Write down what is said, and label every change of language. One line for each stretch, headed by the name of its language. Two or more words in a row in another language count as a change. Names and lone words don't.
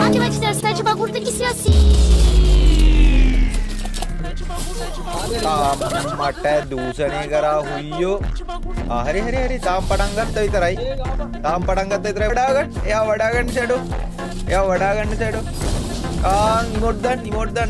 Portuguese: mete a cidade bagulho tem que ser assim.
Sinhala: මට දූෂණය කරා හුයියෝ. හරි හරි හරි තාම පටන් ගත්ත විතරයි. තාම පටන් ගත්ත විතරයි. වඩා ගන්න. එයා වඩා ගන්න ෂැඩෝ. එයා වඩා ගන්න ෂැඩෝ. ඉමෝට් දාන්න ඉමෝට් දාන්න.